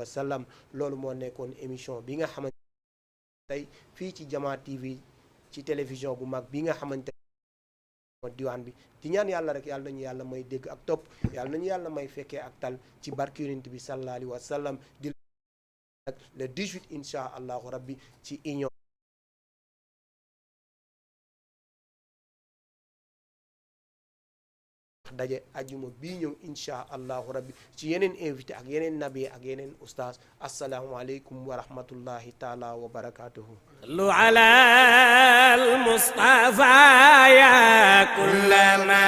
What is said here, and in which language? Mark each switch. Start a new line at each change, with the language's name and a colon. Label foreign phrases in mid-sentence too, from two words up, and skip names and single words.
Wolof: sallam loolu moo nekkoon émission bi nga xamante tey fii ci Jama TV ci télévision bu mag bi nga xamante diwaan bi di ñaan yàlla rek yàlla nañu yàlla may dégg ak topp yàlla nañu yàlla may fekkee ak tal ci barke yonent bi
Arabic: صلى الله عليه وسلم
Wolof: di le 18
Arabic: إن شاء الله ربي
Wolof: ci union daje ajuma bii ñëw
Arabic: إن شاء الله ربي
Wolof: ci yeneen invité ak yeneen nabi ak yeneen ustaas
Arabic: السلام عليكم ورحمة الله تعالى وبركاته صلوا على المصطفى يا كل ما